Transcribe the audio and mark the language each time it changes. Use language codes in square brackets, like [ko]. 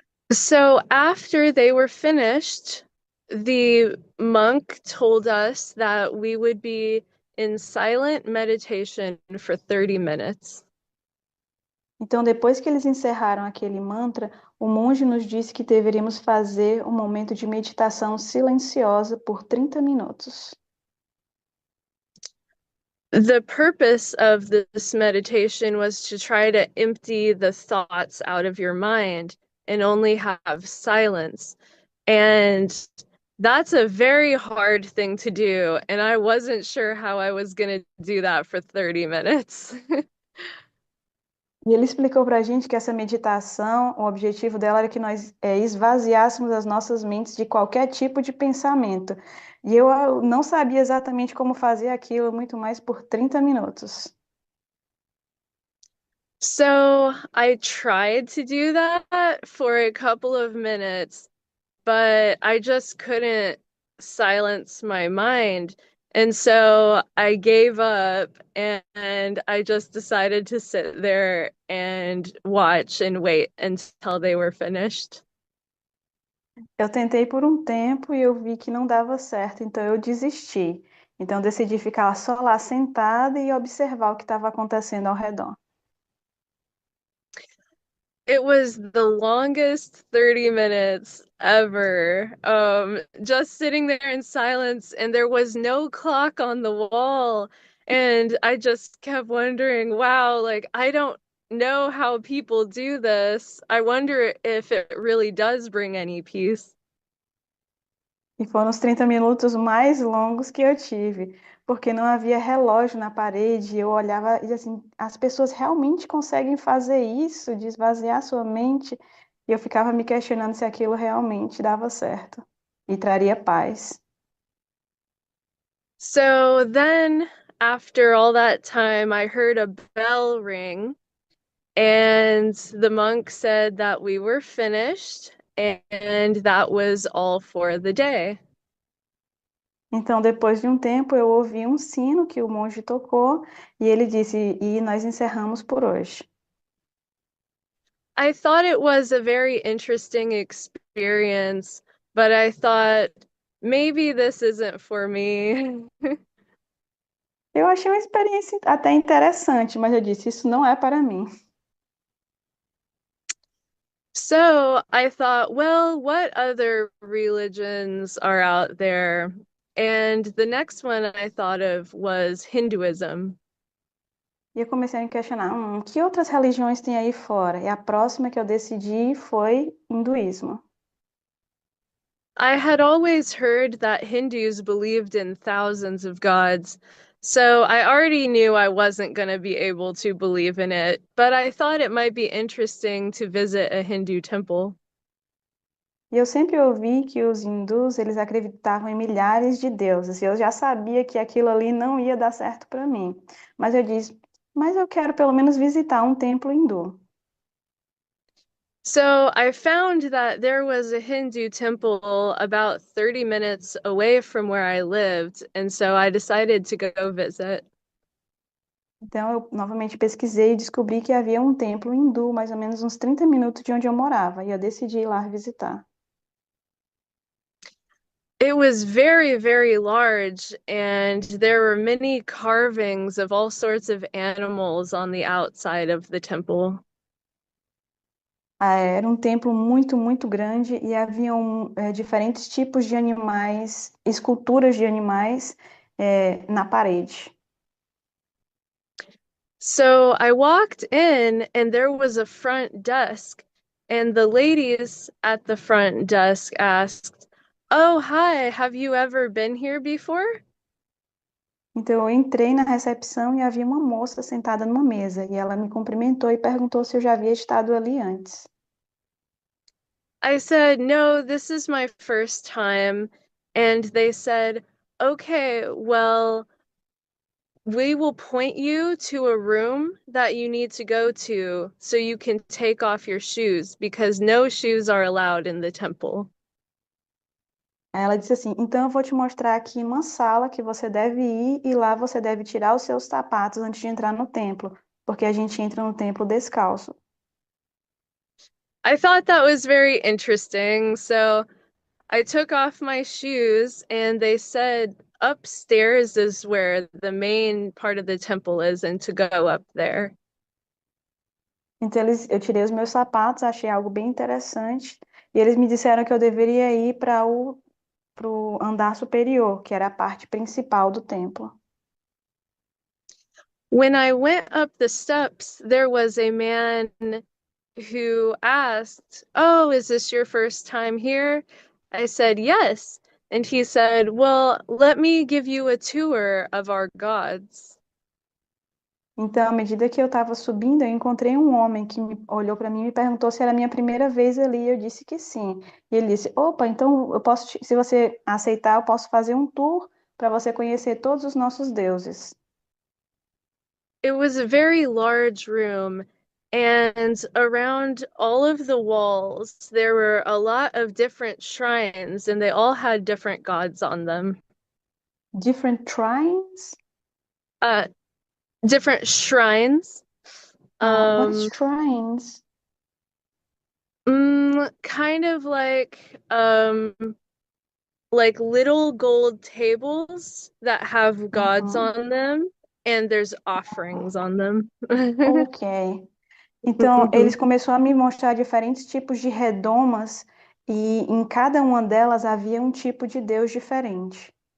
[en] So after they were finished, the monk told us that we would be in silent meditation for 30 minutes. [pt] Então, depois que eles encerraram aquele mantra, o monge nos disse que deveríamos fazer um momento de meditação silenciosa por 30 minutos. [en] The purpose of this meditation was to try to empty the thoughts out of your mind and only have silence. And That's a very hard thing to do, and I wasn't sure how I was gonna do that for 30 minutes. [pt] E ele explicou para a gente que essa meditação, o objetivo dela era que nós esvaziássemos as nossas mentes de qualquer tipo de pensamento. E eu não sabia exatamente como fazer aquilo, muito mais por 30 minutos. [en] So I tried to do that for a couple of minutes, but I just couldn't silence my mind. And so I gave up and I just decided to sit there and watch and wait until they were finished. [pt] Eu tentei por um tempo e eu vi que não dava certo, então eu desisti. Então eu decidi ficar só lá sentada e observar o que estava acontecendo ao redor. [en] It was the longest 30 minutes ever. Just sitting there in silence, and there was no clock on the wall. And I just kept wondering, wow, like, I don't know how people do this. I wonder if it really does bring any peace. [pt] E foram os 30 minutos mais longos que eu tive, porque não havia relógio na parede. Eu olhava e assim, as pessoas realmente conseguem fazer isso, de esvaziar sua mente. E eu ficava me questionando se aquilo realmente dava certo e traria paz. [en] So then, after all that time, I heard a bell ring. And the monk said that we were finished, and that was all for the day. [pt] Então, depois de um tempo, eu ouvi um sino que o monge tocou e ele disse: E nós encerramos por hoje. [en] I thought it was a very interesting experience, but I thought maybe this isn't for me. [pt] Eu achei uma experiência até interessante, mas eu disse: Isso não é para mim. [en] So I thought, well, what other religions are out there? And the next one I thought of was Hinduism. [pt] E eu comecei a me questionar: que outras religiões tem aí fora? E a próxima que eu decidi foi hinduísmo. [en] I had always heard that Hindus believed in thousands of gods, so I already knew I wasn't going to be able to believe in it, but I thought it might be interesting to visit a Hindu temple. [pt] E eu sempre ouvi que os hindus, eles acreditavam em milhares de deuses, e eu já sabia que aquilo ali não ia dar certo para mim. Mas eu disse: Mas eu quero pelo menos visitar um templo hindu. [en] So I found that there was a Hindu temple about 30 minutes away from where I lived, and so I decided to go visit. [pt] Então, eu novamente pesquisei e descobri que havia um templo hindu, mais ou menos uns 30 minutos de onde eu morava, e eu decidi ir lá visitar. [en] It was very, very large, and there were many carvings of all sorts of animals on the outside of the temple. [pt] Era um templo muito, muito grande e haviam diferentes tipos de animais, esculturas de animais, na parede. [en] So I walked in, and there was a front desk, and the ladies at the front desk asked, "Oh, hi, have you ever been here before?" [pt] Então, eu entrei na recepção e havia uma moça sentada numa mesa, e ela me cumprimentou e perguntou se eu já havia estado ali antes. [en] I said, "No, this is my first time." And they said, "Okay, well, we will point you to a room that you need to go to so you can take off your shoes because no shoes are allowed in the temple." [pt] Aí ela disse assim: Então eu vou te mostrar aqui uma sala que você deve ir e lá você deve tirar os seus sapatos antes de entrar no templo, porque a gente entra no templo descalço. [en] I thought that was very interesting. So I took off my shoes and they said upstairs is where the main part of the temple is and to go up there. [pt] Então eu tirei os meus sapatos, achei algo bem interessante, e eles me disseram que eu deveria ir para o andar superior, que era a parte principal do templo. [en] When I went up the steps, there was a man who asked, "Oh, is this your first time here?" I said, "Yes." And he said, "Well, let me give you a tour of our gods." [pt] Então, à medida que eu estava subindo, eu encontrei um homem que olhou para mim e me perguntou se era a minha primeira vez ali. Eu disse que sim. E ele disse: Opa, então eu posso, se você aceitar, eu posso fazer um tour para você conhecer todos os nossos deuses. [en] It was a very large room, and around all of the walls, there were a lot of different shrines, and they all had different gods on them. Different shrines? Uh, Different shrines. What is Um, shrines? Kind of like little gold tables that have gods Uhum. on them, and there's offerings on them. Ok. [pt] Então, eles começaram a me mostrar diferentes tipos de redomas e em cada uma delas havia um tipo de Deus diferente.